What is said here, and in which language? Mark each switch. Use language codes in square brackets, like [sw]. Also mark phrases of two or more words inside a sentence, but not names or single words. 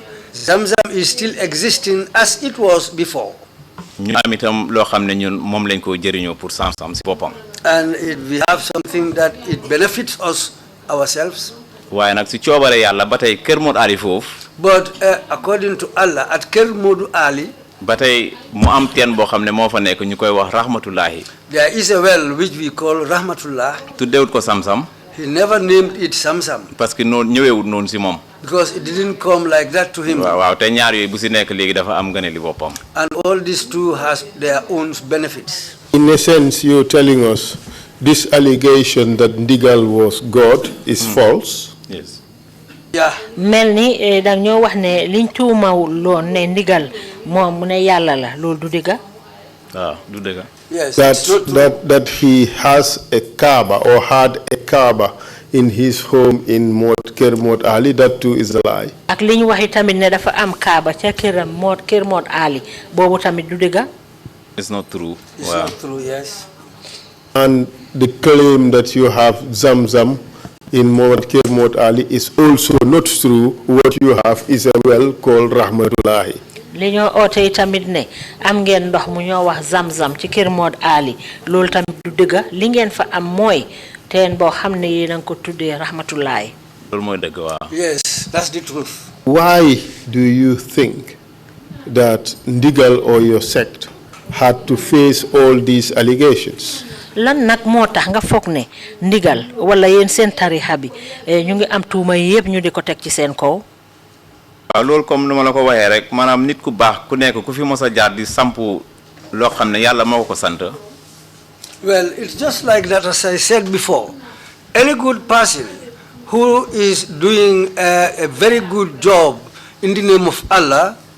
[en] Zamzam is still existing as it was before. [wo] ñu am itam loo xam ne ñun moom lañ ko jëriñoo pour Zamzam si boppam. [en] And we have something that it benefits us ourselves. [wo] waaye nag si coobare yàlla ba tey Kër Modou Ali foofu. [en] But according to Allah, at Kër Modou Ali, [wo] ba tey mu am teen boo xam ne moo fa nekk ñu koy wax Rahmatullahi. [en] there is a well which we call Rahmatullah. [wo] tuddewut ko Zamzam. [en] He never named it Zamzam. [fr] parce que [wo] noonu ñëweewut noonu si moom. [en] Because it didn't come like that to him. [wo] waaw te ñaar yooyu bu si nekk léegi dafa am ngëneeli boppam. [en] And all these two has their own benefits. In a sense, you're telling us this allegation that Ndigal was God is false. Yes. Yeah. [wo] mel ni dañoo wax ne liñ tuumawul loon ne Ndigal moom mu ne yàlla la loolu du dëgga. waaw du dëgga. [en] Yes. That he has a Kaaba or had a Kaaba in his home in Kër Modou Ali, that too is a lie. [wo] ak liñ waxi tamit ne dafa am Kaaba ca Kër Modou Ali boobu tamit du dëgga. [en] It's not true. It's not true, yes. And the claim that you have Zamzam in Kër Modou Ali is also not true. What you have is a well called Rahmatullahi. [wo] li ñoo oote tamit ne am ngeen ndox mu ñoo wax Zamzam ci Kër Modou Ali loolu tamit du dëgga li ngeen fa am mooy teen boo xam ne yéen a ngi ko tuddee Rahmatullahi. loolu mooy dëgg waaw. [en] Yes, that's the truth. Why do you think that Ndigal or your sect had to face all these allegations? [wo] lan nag moo tax nga foog ne Ndigal wala yéen seen tarixa bi ñu ngi am tuuma yëpp ñu di ko teg ci seen kaw. waaw loolu comme ni ma la ko waxee rek maanaam nit ku baax ku nekk ku fi mos a jaar di sampu loo xam ne yàlla moo ko sant. [en] Well, it's just like that, as I said before. Any good person who is doing a very good job in the name of Allah,